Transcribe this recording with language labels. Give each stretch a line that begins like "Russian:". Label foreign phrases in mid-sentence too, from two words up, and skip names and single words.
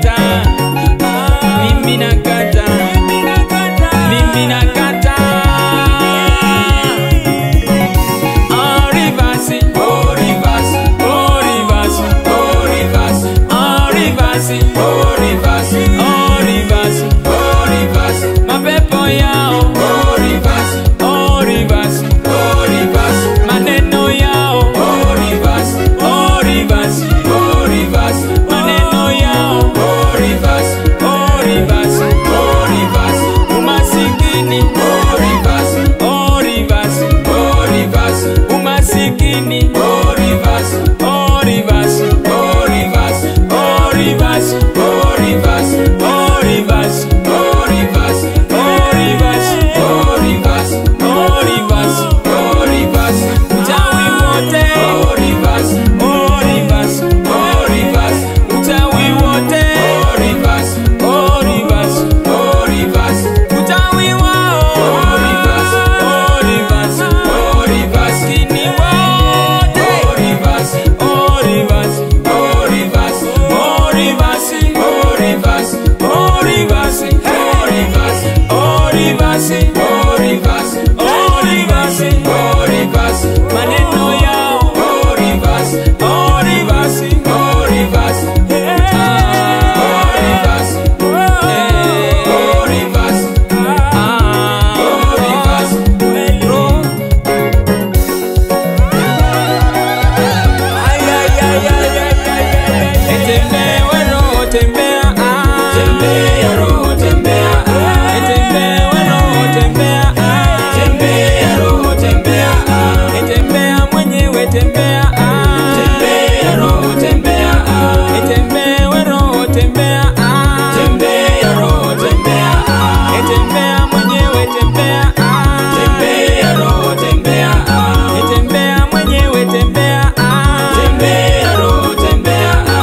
Swahili: mimi nakata, mimi nakata.
English: Reverse, oh reverse, oh reverse, oh reverse, oh reverse, oh reverse, oh reverse, oh reverse.
Swahili: Mapepo yao,
English: oh reverse, oh reverse, oh reverse.
Swahili: Maneno yao,
English: oh reverse, oh reverse, oh reverse.
Swahili: Maneno yao,
English: oh reverse, oh reverse, oh reverse. Umasikini, oh reverse, oh reverse, oh reverse. Umasikini, oh reverse, oh reverse, oh reverse, oh reverse, oh reverse, oh reverse, oh reverse, oh reverse, oh reverse, oh reverse, oh reverse.
Swahili: Uchawi wote,
English: oh reverse, oh reverse, oh reverse.
Swahili: Uchawi wote,
English: oh reverse, oh reverse, oh reverse.
Swahili: Uchawi wao,
English: oh reverse, oh reverse, oh reverse.
Swahili: Kini wote,
English: oh reverse, oh reverse, oh reverse, oh reverse, oh reverse, oh reverse, oh reverse, oh reverse, oh reverse, oh reverse, oh reverse.
Swahili: Maneno yao,
English: oh reverse, oh reverse, oh reverse, oh reverse, oh reverse, oh reverse.
Swahili: Tembea roho, tembea, tembea roho, tembea, tembea roho, tembea, tembea roho, tembea, tembea mwenyewe, tembea, tembea roho, tembea, tembea roho, tembea, tembea roho, tembea, tembea mwenyewe, tembea, tembea roho, tembea, tembea mwenyewe, tembea, tembea roho, tembea.